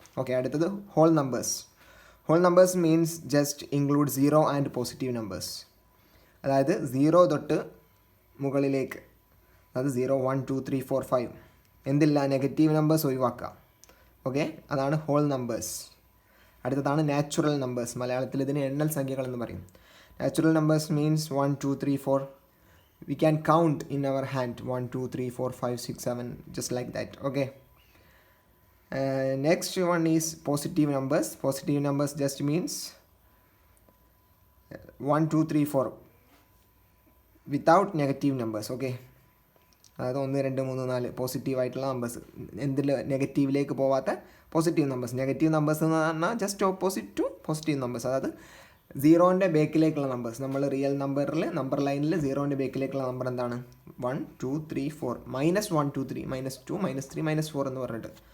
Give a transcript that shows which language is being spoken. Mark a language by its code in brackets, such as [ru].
[ml] Okay, അടുത്തത് whole numbers. Whole numbers means just include 0 and positive numbers. അതായത് 0 തൊട്ട് മുകളിലേക്ക്, അതായത് 0, 1, 2, 3, 4, 5 എന്തില്ല, നെഗറ്റീവ് നമ്പേഴ്സ് ഒഴിവാക്കുക. ഓക്കെ, അതാണ് ഹോൾ നമ്പേഴ്സ്. അടുത്തതാണ് നാച്ചുറൽ നമ്പേഴ്സ്. മലയാളത്തിൽ ഇതിന് എണ്ണൽ സംഖ്യകൾ എന്ന് പറയും. Natural numbers means [en] 1, 2, 3, 4 we can count in our hand 1, 2, 3, 4, 5, 6, 7 just like that. Okay, next one is positive numbers. Positive numbers just means 1, 2, 3, 4 without negative numbers. Okay, [ml] അതായത് 1, 2, 3, 4 positive ആയിട്ടുള്ള numbers, എന്തിൽ നെഗറ്റീവിലേക്ക് പോവാത്ത പോസിറ്റീവ് നമ്പേഴ്സ്. നെഗറ്റീവ് നമ്പേഴ്സ് എന്ന് പറഞ്ഞാൽ just opposite to positive numbers. അതായത് 0ൻ്റെ ബേക്കിലേക്കുള്ള numbers. നമ്മൾ real number ലൈനിൽ 0ൻ്റെ ബേക്കിലേക്കുള്ള number എന്താണ്, 1, 2, 3, 4 -1, 2, 3 -2, -3, -4 എന്ന് പറഞ്ഞിട്ട്.